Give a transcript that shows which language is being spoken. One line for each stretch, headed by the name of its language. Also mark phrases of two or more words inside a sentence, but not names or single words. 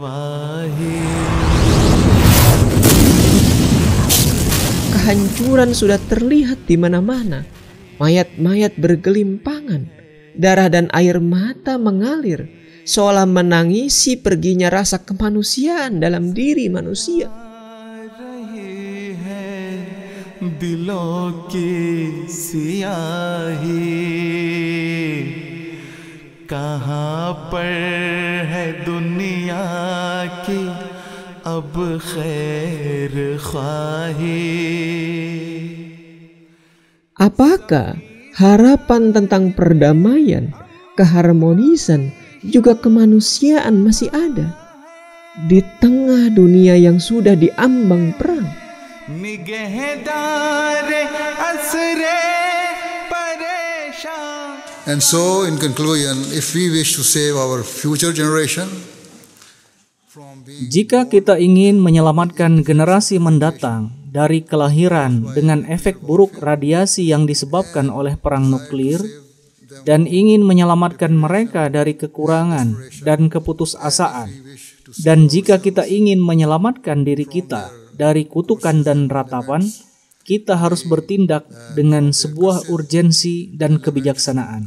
Indonesian: Kehancuran sudah terlihat di mana-mana. Mayat-mayat bergelimpangan, darah dan air mata mengalir, seolah menangisi perginya rasa kemanusiaan dalam diri manusia.
Hindi: दिलों की सियाही कहाँ पर है दुनिया की अब खैर ख्वाही.
Indonesian: Apakah harapan tentang perdamaian, keharmonisan, juga kemanusiaan masih ada di tengah dunia yang sudah diambang perang?
English: And so, in conclusion, if we wish to save our future generation,
Indonesian: jika kita ingin menyelamatkan generasi mendatang dari kelahiran dengan efek buruk radiasi yang disebabkan oleh perang nuklir, dan ingin menyelamatkan mereka dari kekurangan dan keputusasaan, dan jika kita ingin menyelamatkan diri kita dari kutukan dan ratapan, kita harus bertindak dengan sebuah urgensi dan kebijaksanaan.